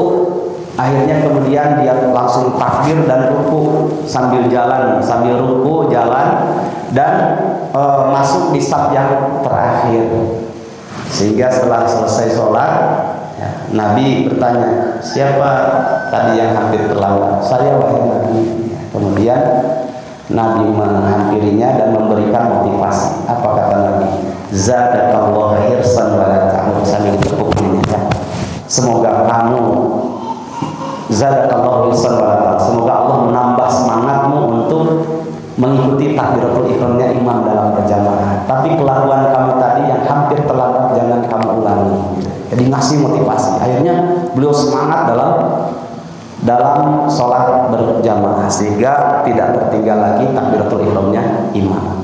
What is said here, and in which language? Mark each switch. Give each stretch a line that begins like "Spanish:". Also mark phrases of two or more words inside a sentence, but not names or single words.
Indonesian: Akhirnya kemudian dia langsung takbir dan ruku sambil jalan, sambil ruku jalan dan masuk di saf yang terakhir. Sehingga setelah selesai sholat, ya, Nabi bertanya, siapa tadi yang hampir terlambat? Saya, wahai Nabi. Ya, kemudian Nabi menghampirinya dan memberikan motivasi. Apa kata Nabi?
Arabic: زادك الله حرصا ولا تعد,
Indonesian: sambil bertepuk tangan. Semoga kamu
Arabic: زادك الله حرصا ولا تعد,
Indonesian: semoga Allah menambah semangatmu untuk mengikuti takbiratul ihramnya imam dalam berjamaah. Tapi kelakuan kamu tadi yang hampir terlambat jangan kamu ulangi. Jadi ngasih motivasi. Akhirnya beliau semangat dalam sholat berjamaah sehingga tidak tertinggal lagi takbiratul ihramnya imam.